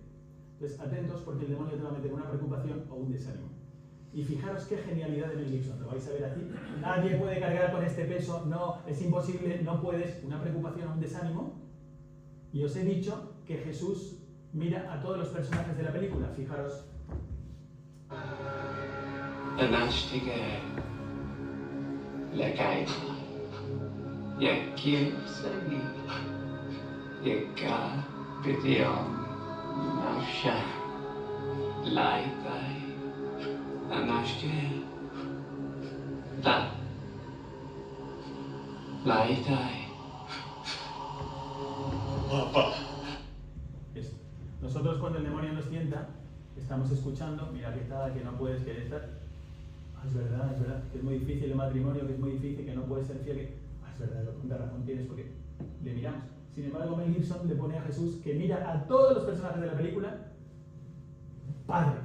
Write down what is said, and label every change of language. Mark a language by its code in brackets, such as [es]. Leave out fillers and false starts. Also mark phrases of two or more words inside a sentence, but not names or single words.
[es] Entonces, atentos, porque el demonio te va a meter una preocupación o un desánimo. Y fijaros qué genialidad de Mel Gibson, lo vais a ver aquí. Nadie puede cargar con este peso, no, es imposible, no puedes, una preocupación o un desánimo. Y os he dicho que Jesús mira a todos los personajes de la película, fijaros. [arc] Anashtige, Legaita, Yakim Sagi, Yaka, Gideon, Nafsha, Laitai, Anashtige, Da, Laitai. [es] Papá. Esto. Nosotros cuando el demonio nos tienta, estamos escuchando, mira que está, que no puedes, que estar. Es verdad, que es muy difícil el matrimonio, que es muy difícil, que no puedes ser fiel. Es verdad, cuánta razón tienes, porque le miramos. Sin embargo, Mel Gibson le pone a Jesús, que mira a todos los personajes de la película, Padre.